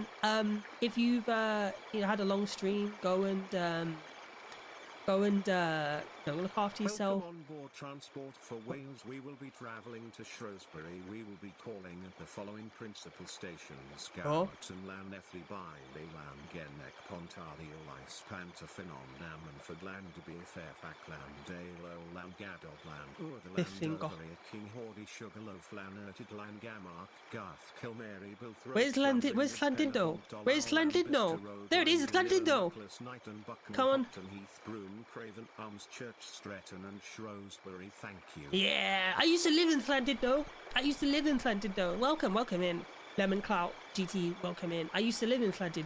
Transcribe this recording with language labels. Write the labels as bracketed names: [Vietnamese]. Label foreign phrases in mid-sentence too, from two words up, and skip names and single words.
[English] If you've had a long stream, go and look after yourself. Welcome on board Transport for Wales. We will be travelling to Shrewsbury. We will be calling at the following principal stations: Garrett and Llanelli by Langenneck, Pontarddulais, Ice Pantaffinon, Ammanford, Landeby, Fairfax, Landale, Langadog, Urderland, Overy, Kinghordy, Sugarloaf, Lanurted, Langamark, Garth, Kilmary, Bilthrow. Where's Llandudno? Where's Llandudno? There it is, it's Llandudno. Come on. Craven Arms, Church, Stretton and Shrewsbury. Thank you. Yeah, I used to live in Llandudno. Welcome in. Lemon Clout GT, welcome in. I used to live in Llandudno.